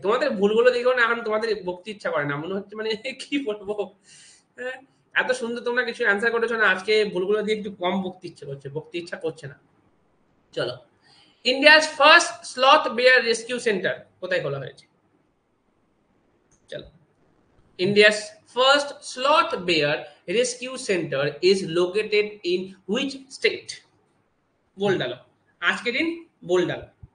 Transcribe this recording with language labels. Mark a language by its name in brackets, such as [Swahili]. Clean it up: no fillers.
[Bangla] তোমাদের ভুলগুলো দেখো না, এখন তোমাদের বকতে ইচ্ছা করে না, মনে হচ্ছে মানে কি বলবো। হ্যাঁ, এত সুন্দর তোমরা কিছু অ্যান্সার করেছো না, আজকে ভুলগুলো দিয়ে একটু কম বকতে ইচ্ছে করছে, বকতে ইচ্ছা করছে না। চলো, India's first sloth bear rescue centre কোথায় খোলা হয়েছে? চলো, India's first sloth bear rescue center is located in which state? [Hindi] बोल डालो आज के दिन, बोल डालो।